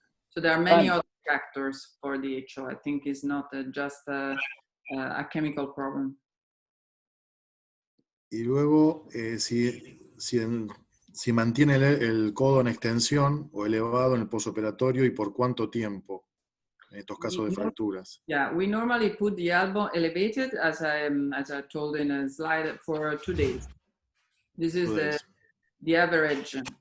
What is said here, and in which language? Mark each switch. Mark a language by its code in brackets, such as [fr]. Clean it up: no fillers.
[en] So there are many other factors for the HO. I think it's not just a chemical problem. [es] Y luego, si mantiene el codo en extensión o elevado en el posoperatorio y por cuánto tiempo en estos casos de fracturas. [en] Yeah, we normally put the elbow elevated, as I told in a slide, for 2 days. This is the average.